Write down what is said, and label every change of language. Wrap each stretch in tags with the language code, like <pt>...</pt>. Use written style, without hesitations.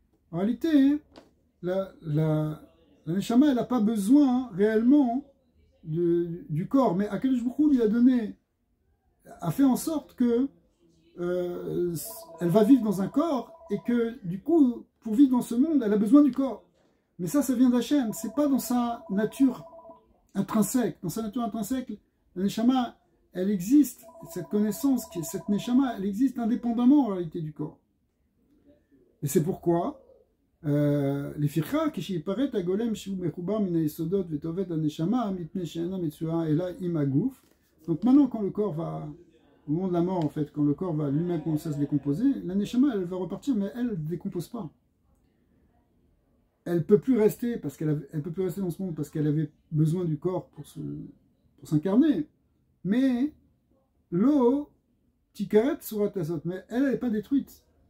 <fr>En réalité, la neshama, elle n'a pas besoin réellement du corps, mais Akadosh Baruch Hu lui a fait en sorte que elle va vivre dans un corps et que du coup, pour vivre dans ce monde, elle a besoin du corps. Mais ça vient d'Hachem, c'est pas dans sa nature intrinsèque. Dans sa nature intrinsèque, la neshama, elle existe, cette connaissance, cette neshama, elle existe indépendamment en réalité du corps. Et c'est pourquoi</fr> <he>לפיכך כשיפרט הגולם שהוא מחובר מן היסודות וטובת הנשמה מפני שאינה מצויה אלא עם הגוף.</he> <fr>Donc maintenant quand le corps va au moment de la mort en fait, quand le corps va lui-même commencer à se décomposer, la neshama elle va repartir mais elle ne décompose pas. Elle peut plus rester parce elle peut plus rester dans ce monde parce qu'elle avait besoin du corps pour s'incarner. Mais l'eau</fr> <he>tikaret surat azot,</he> <fr>mais elle n'est pas détruite.</fr>